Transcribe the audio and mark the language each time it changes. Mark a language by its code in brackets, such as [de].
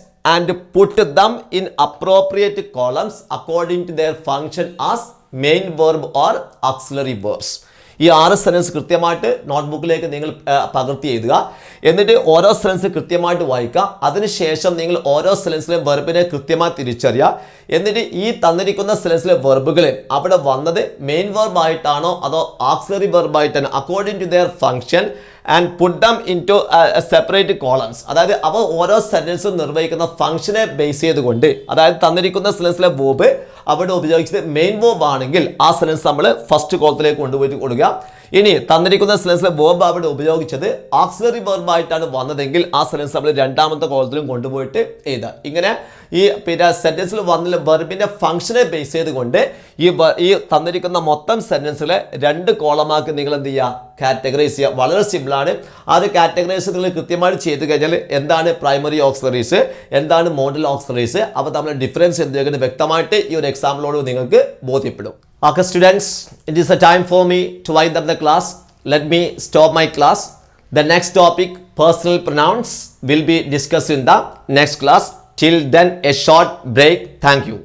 [en] And put them in appropriate columns according to their function as main verb or auxiliary verbs. [ml] ഈ 6 sentence കൃത്യമായിട്ട് നോട്ട്ബുക്കിലേക്ക് നിങ്ങൾ പകർത്തി എഴുതുക. എന്നിട്ട് ഓരോ സെൻറ്റൻസ് കൃത്യമായിട്ട് വായിക്കുക. അതിനുശേഷം നിങ്ങൾ ഓരോ സെൻറ്റൻസിലെ വെർബിനെ കൃത്യമായി തിരിച്ചറിയുക. എന്നിട്ട് ഈ തന്നിരിക്കുന്ന സെൻറ്റൻസിലെ വെർബുകൾ അവിടെ വന്നത് മെയിൻ വെർബ് ആയിട്ടാണോ അതോ ഓക്സിലറി വെർബ് ആയിട്ടാണോ [en] According to their function and put them into separate columns. [ml] അതായത് അവ ഓരോ സെന്റൻസും നിർവഹിക്കുന്ന ഫംഗ്ഷനെ ബേസ് ചെയ്തുകൊണ്ട്, അതായത് തന്നിരിക്കുന്ന സെന്റൻസിലെ വേർബ് അവിടെ ഉപയോഗിച്ചത് മെയിൻ വേർബ് ആണെങ്കിൽ ആ സെന്റൻസ് നമ്മൾ ഫസ്റ്റ് കോളത്തിലേക്ക് കൊണ്ടുപോയിട്ട് കൊടുക്കുക. ഇനി തന്നിരിക്കുന്ന സെന്റൻസിലെ വേർബ് അവിടെ ഉപയോഗിച്ചത് ഓക്സിലറി വേർബ് ആയിട്ടാണ് വന്നതെങ്കിൽ ആ സെന്റൻസ് നമ്മൾ രണ്ടാമത്തെ കോളത്തിലും കൊണ്ടുപോയിട്ട് എഴുതുക. ഇങ്ങനെ ഈ പിന്നെ സെന്റൻസിൽ വന്ന വെർബിന്റെ ഫംഗ്ഷനെ ബേസ് ചെയ്തുകൊണ്ട് ഈ തന്നിരിക്കുന്ന മൊത്തം സെന്റൻസിലെ 2 കോളമാക്കി നിങ്ങൾ എന്ത് ചെയ്യുക, കാറ്റഗറൈസ് ചെയ്യുക. വളരെ സിമ്പിളാണ്. ആ ഒരു കാറ്റഗറൈസ് നിങ്ങൾ കൃത്യമായിട്ട് ചെയ്ത് കഴിഞ്ഞാൽ എന്താണ് പ്രൈമറി ഓക്സിലറീസ്, എന്താണ് മോഡൽ ഓക്സിലറീസ്, അപ്പോൾ നമ്മൾ ഡിഫറൻസ് എന്തെങ്കിലും വ്യക്തമായിട്ട് ഈ ഒരു എക്സാമ്പിളോട് നിങ്ങൾക്ക് ബോധ്യപ്പെടും. [en] Okay students, it is a time for me to wind up the class. Let me stop my class. The next topic, personal pronouns, will be discussed in the next class. Till then, a short break. Thank you.